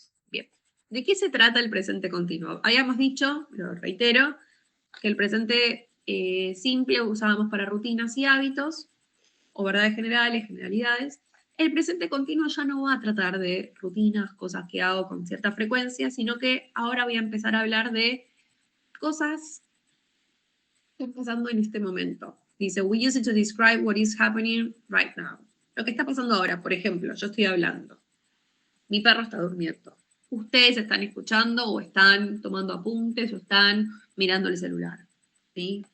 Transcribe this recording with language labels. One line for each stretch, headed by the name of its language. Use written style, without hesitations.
Spanish: Bien, ¿de qué se trata el presente continuo? Habíamos dicho, lo reitero, que el presente simple usábamos para rutinas y hábitos, o verdades generales, generalidades. El presente continuo ya no va a tratar de rutinas, cosas que hago con cierta frecuencia, sino que ahora voy a empezar a hablar de cosas que están pasando en este momento. Dice,
English: we use it to describe what is happening right now.
Spanish: Lo que está pasando ahora, por ejemplo, yo estoy hablando. Mi perro está durmiendo. Ustedes están escuchando o están tomando apuntes o están mirando el celular. ¿Sí?